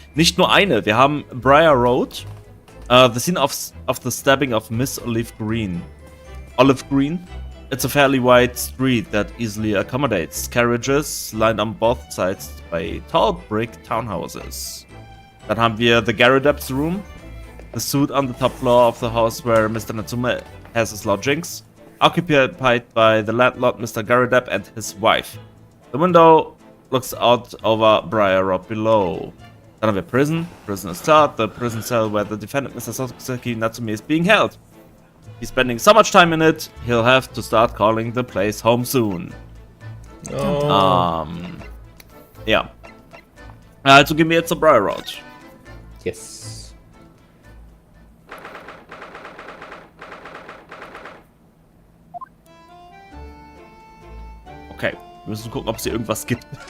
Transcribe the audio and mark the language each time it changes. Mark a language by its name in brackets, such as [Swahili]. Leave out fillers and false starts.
[German] Nicht nur eine, wir haben Briar Road. [English] The scene of the stabbing of Miss Olive Green. Olive Green? It's a fairly wide street that easily accommodates carriages lined on both sides by tall brick townhouses. [German] Dann haben wir [English] the Garrideb's room. The suite on the top floor of the house where Mr. Natsume has his lodgings. Occupied by the landlord Mr. Garrideb and his wife. The window looks out over Briar Road below. [German] Dann haben wir [English] Prison. Prison is third. The prison cell where the defendant Mr. Soseki Natsume is being held. He's spending so much time in it, he'll have to start calling the place home soon. Oh. [German] Ja. Also gehen wir jetzt zur Briar Road. [English] Yes. Okay. [German] Wir müssen gucken, ob es hier irgendwas gibt.